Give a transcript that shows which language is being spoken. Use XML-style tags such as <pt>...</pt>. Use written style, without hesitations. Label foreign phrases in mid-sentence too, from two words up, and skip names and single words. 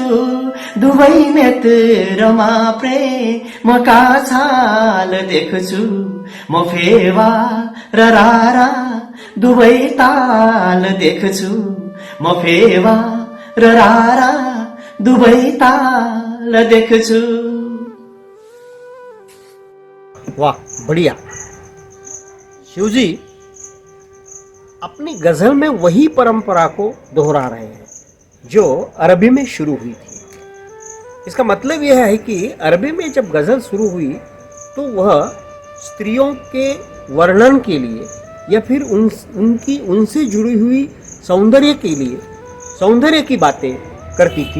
<ne>दुवै नेत्रमा प्रेमका छाल देख्छु, म फेवा र रारा दुवै ताल देख्छु, म फेवा र रारा दुवै ताल देख्छु।</ne> <hi>वाह, बढ़िया। शिवजी अपनी गजल में वही परंपरा को दोहरा रहे हैं जो अरबी में शुरू हुई थी। इसका मतलब यह है कि अरबी में जब गजल शुरू हुई तो वह स्त्रियों के वर्णन के लिए या फिर उनसे जुड़ी हुई सौंदर्य के लिए, सौंदर्य की बातें करती थी।</hi>